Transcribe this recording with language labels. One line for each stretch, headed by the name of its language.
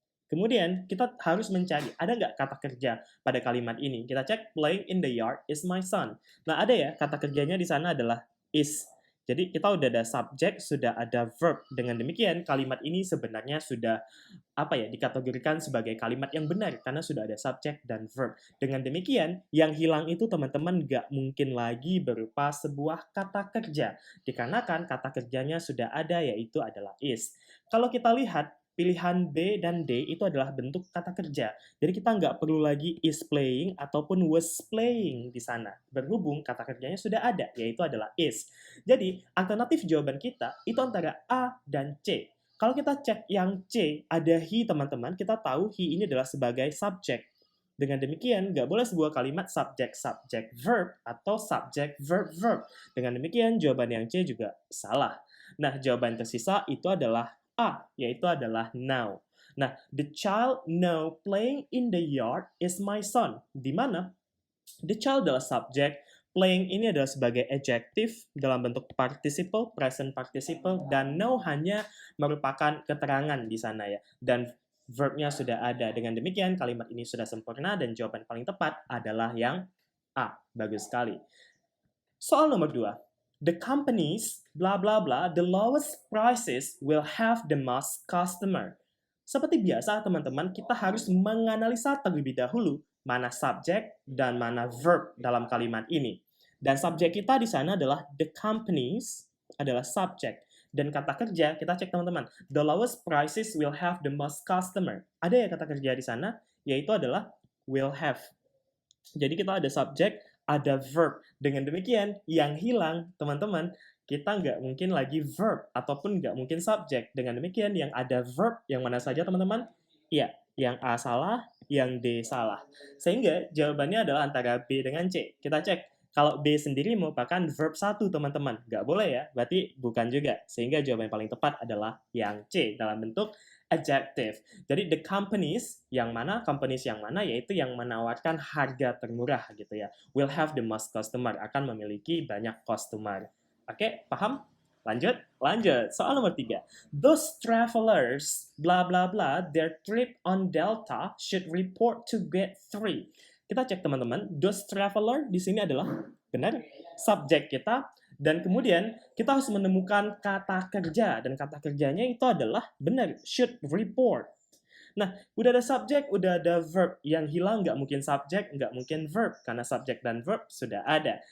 Indonesian: Kemudian kita harus mencari, ada nggak kata kerja pada kalimat ini? Kita cek
English: playing in the yard is my son.
Indonesian: Nah ada ya, kata kerjanya di sana adalah is. Jadi kita udah ada subjek, sudah ada verb. Dengan demikian kalimat ini sebenarnya sudah apa ya, dikategorikan sebagai kalimat yang benar karena sudah ada subjek dan verb. Dengan demikian, yang hilang itu teman-teman nggak mungkin lagi berupa sebuah kata kerja. Dikarenakan kata kerjanya sudah ada, yaitu adalah is. Kalau kita lihat, pilihan B dan D itu adalah bentuk kata kerja. Jadi kita nggak perlu lagi is playing ataupun was playing di sana. Berhubung kata kerjanya sudah ada, yaitu adalah is. Jadi alternatif jawaban kita itu antara A dan C. Kalau kita cek yang C, ada he teman-teman, kita tahu he ini adalah sebagai subjek. Dengan demikian, nggak boleh sebuah kalimat subjek verb atau subjek verb verb. Dengan demikian, jawaban yang C juga salah. Nah, jawaban tersisa itu adalah A, yaitu adalah now.
English: Nah, the child now playing in the yard is my son.
Indonesian: Di mana the child adalah subjek, playing ini adalah sebagai adjective dalam bentuk participle, present participle, dan now hanya merupakan keterangan di sana ya. Dan verbnya sudah ada. Dengan demikian, kalimat ini sudah sempurna dan jawaban paling tepat adalah yang A. Bagus sekali. Soal nomor 2.
English: The companies blah blah blah, the lowest prices will have the most customer.
Indonesian: Seperti biasa, teman-teman, kita harus menganalisa terlebih dahulu mana subjek dan mana verb dalam kalimat ini. Dan subjek kita di sana adalah the companies adalah subjek. Dan kata kerja, kita cek teman-teman.
English: The lowest prices will have the most customer.
Indonesian: Ada ya kata kerja di sana, yaitu adalah will have. Jadi kita ada subjek, ada verb. Dengan demikian, yang hilang, teman-teman, kita nggak mungkin lagi verb, ataupun nggak mungkin subjek. Dengan demikian, yang ada verb, yang mana saja teman-teman? Iya, yang A salah, yang D salah. Sehingga jawabannya adalah antara B dengan C. Kita cek, kalau B sendiri merupakan verb 1, teman-teman. Nggak boleh ya, berarti bukan juga. Sehingga jawaban yang paling tepat adalah yang C, dalam bentuk adjective. Jadi the companies yang mana yaitu yang menawarkan harga termurah gitu ya.
English: Will have the most customer,
Indonesian: akan memiliki banyak customer. Oke, paham? Lanjut. Soal nomor 3.
English: Those travelers bla bla bla their trip on Delta should report to gate 3.
Indonesian: Kita cek teman-teman, those traveler di sini adalah benar subjek kita. Dan kemudian kita harus menemukan kata kerja, dan kata kerjanya itu adalah benar, should report. Nah, udah ada subjek, udah ada verb. Yang hilang nggak mungkin subjek, nggak mungkin verb, karena subjek dan verb sudah ada.